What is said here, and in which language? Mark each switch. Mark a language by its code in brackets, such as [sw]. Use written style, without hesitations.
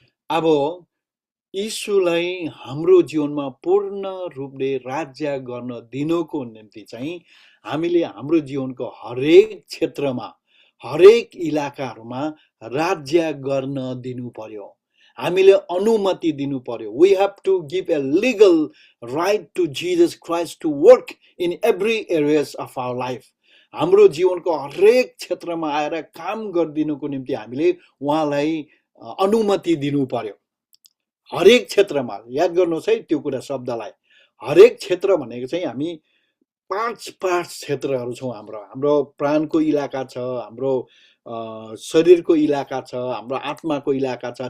[ne] अब यीशुलाई हाम्रो जीवनमा पूर्ण रूपले राज्य गर्न दिनको निम्ति चाहिँ हामीले हाम्रो जीवनको हरेक क्षेत्रमा, हरेक इलाकाहरूमा राज्य गर्न दिनु पर्यो, हामीले अनुमति दिनु पर्यो। [en] We have to give a legal right to Jesus Christ to work in every areas of our life. [ne] हाम्रो जीवनको हरेक क्षेत्रमा आएर काम गरिदिनुको निम्ति हामीले उहाँलाई अनुमति दिनु पर्यो। हरेक क्षेत्रमा याद गर्नुहोस् है त्यो कुरा शब्दलाई। हरेक क्षेत्र भनेको चाहिँ हामी पाँच क्षेत्रहरू छौँ। हाम्रो प्राणको इलाका छ, हाम्रो शरीरको इलाका छ, हाम्रो आत्माको इलाका छ।